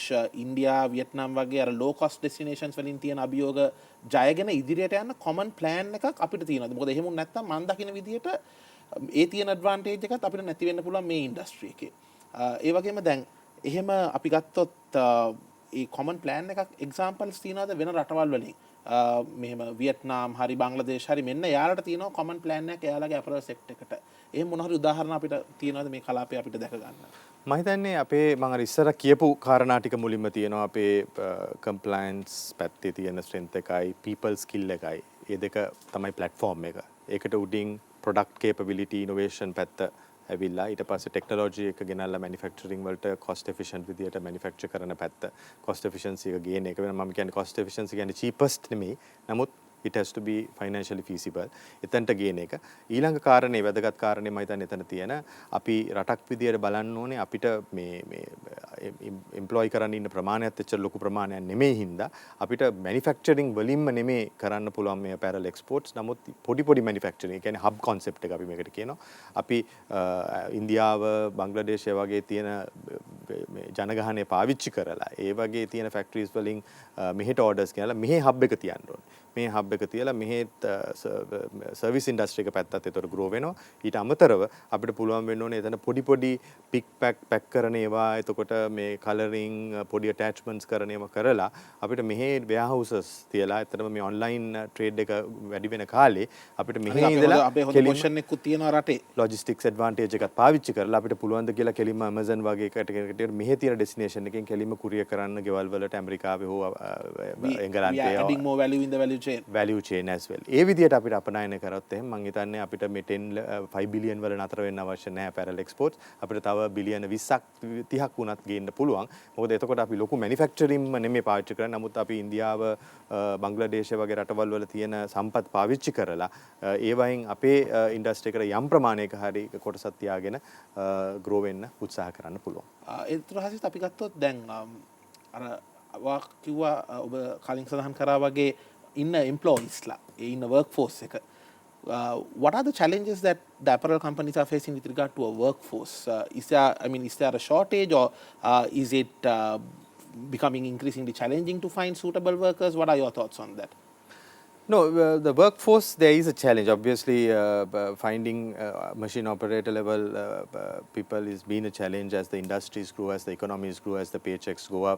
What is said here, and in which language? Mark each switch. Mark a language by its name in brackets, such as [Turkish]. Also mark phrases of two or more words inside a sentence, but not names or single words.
[Sinhala] ඉන්දියා වියට්නාම් වගේ අර [English] low cost destinations [Sinhala] වලින් තියෙන අභියෝග ජයගෙන ඉදිරියට යන්න [English] common plan [Sinhala] එකක් අපිට තියෙනවද මොකද එහෙම නැත්නම් මම දකින විදියට ඒ තියෙන ඇඩ්වාන්ටේජ් එකත් අපිට නැති වෙන්න පුළුවන් මේ ඉන්ඩස්ට්‍රි එකේ ඒ වගේම දැන් එහෙම අපි ගත්තොත් ඒ [English] common plan [Sinhala] එකක් එක්සැම්පල්ස් තියෙනවද වෙන රටවල් වලින් මෙහෙම වියට්නාම් හරි බංග්ලාදේශ හරි මෙන්න යාලට තියෙනවා [English] common plan [Sinhala] එකක් එයාලගේ [English] apparel sector [Sinhala] එකට එහෙම මොන හරි උදාහරණ අපිට තියෙනවද මේ කලාපේ අපිට දැක ගන්න මම හිතන්නේ අපේ මම අර ඉස්සර කියපු කාරණා ටික මුලින්ම තියෙනවා අපේ කම්ප්ලයන්ස් පැත්තේ තියෙන ස්ට්‍රෙන්ත් එකයි [English] people skill [Sinhala] එකයි ඒ දෙක තමයි platform එක ඒකට උඩින් [English] product capability innovation [Sinhala] පැත්ත ඇවිල්ලා ඊට පස්සේ ටෙක්නොලොජි එක ගෙනල්ලා මැනුෆැක්චරින් වලට [English] cost efficient [Sinhala] විදියට manufacture කරන පැත්ත [English] cost efficiency [Sinhala] එක ගේන එක වෙන මම කියන්නේ [English] cost efficiency [Sinhala] කියන්නේ cheapest නෙමෙයි නමුත් [English] it has to be financially feasible [Sinhala] එතනට ගේන එක ඊළඟ කාරණේ වැදගත් කාරණේ මම හිතන්නේ එතන තියෙන අපි රටක් විදියට බලන්න ඕනේ අපිට මේ එම්ප්ලොයි කරන්න ඉන්න ප්‍රමාණයත් එච්චර ලොකු ප්‍රමාණයක් නෙමෙයි හින්දා අපිට මැනුෆැක්චරින් වලින්ම නෙමෙයි කරන්න පුළුවන් මේ [English] apparel exports [Sinhala] නමුත් පොඩි මැනුෆැක්චරින් කියන්නේ [English] hub concept [Sinhala] එක අපි මේකට කියනවා අපි ඉන්දියාව බංග්ලාදේශය වගේ තියෙන ජනගහනය පාවිච්චි කරලා ඒ වගේ තියෙන ෆැක්ටරිස් වලින් මෙහෙට orders කියලා මෙහෙ hub එක තියන්න ඕනේ මේ hub එක තියලා මෙහෙත් [English] service industry [Sinhala] එක පැත්තත් ඒතර grow වෙනවා ඊට අමතරව අපිට පුළුවන් වෙන්න ඕනේ එතන පොඩි [English] pick pack [Sinhala] කරන ඒවා එතකොට මේ කලරින් පොඩි attachments කරන ඒවා කරලා අපිට මෙහෙ warehouses තියලා එතනම මේ [English] online trade [Sinhala] එක වැඩි වෙන කාලේ අපිට මෙහෙ ඉඳලා අපේ හොඳ පොසිෂන් එකක් තියෙනවා රටේ [English] logistics advantage [Sinhala] එකක් පාවිච්චි කරලා අපිට පුළුවන් ද කියලා කෙලින්ම Amazon වගේ එකකට මෙහෙ තියෙන destination එකෙන් කෙලින්ම courier කරන්න ගෙවල් වලට ඇමරිකාවේ හෝ එංගලන්තයේ [English] adding more value in the value chain as well. [Sinhala] ඒ විදිහට අපිට අපනයන කරොත් එහෙනම් මම හිතන්නේ අපිට මේ 5 බිලියන් වල නතර වෙන්න අවශ්‍ය නැහැ [English] apparel exports. [Sinhala] අපිට තව බිලියන 20ක් 30ක් වුණත් ගේන්න පුළුවන්. මොකද එතකොට අපි ලොකු manufacturing නෙමෙයි පාවිච්චි කරන්නේ. නමුත් අපි ඉන්දියාව, බංග්ලාදේශ වගේ රටවල් වල තියෙන සම්පත් පාවිච්චි කරලා ඒ වයින් අපේ ඉන්ඩස්ට්‍රි එකට යම් ප්‍රමාණයක හරි කොටසක් තියාගෙන grow වෙන්න උත්සාහ කරන්න පුළුවන්. ඒතර හසිත අපි ගත්තොත් දැන් අර වා කිව්වා ඔබ කලින් සඳහන් කරා වගේ ඉන්න එම්ප්ලොයිස්ලා ඒ ඉන්න [English] work force [Sinhala] එක [English] what are the challenges that the apparel companies are facing with regard to a workforce? Is there a shortage, or is it becoming increasingly challenging to find suitable workers? What are your thoughts on that? No, the workforce, there is a challenge. Obviously, finding machine operator level people is been a challenge as the industries grow, as the economies grow, as the paychecks go up.